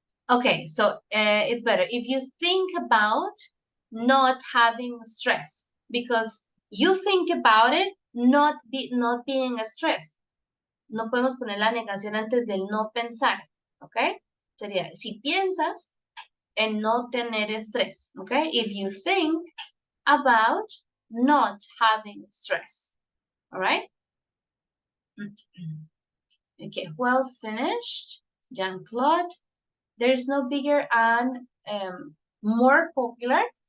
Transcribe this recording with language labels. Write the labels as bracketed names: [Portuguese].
[English] Okay, so it's better if you think about not having stress because you think about it not being a stress. [Spanish] No podemos poner la negación antes del no pensar, ¿ok? Sería, si piensas en no tener estrés, ¿ok? [English] If you think about not having stress, all right? Okay, who else finished? Jean-Claude. There is no bigger and more popular.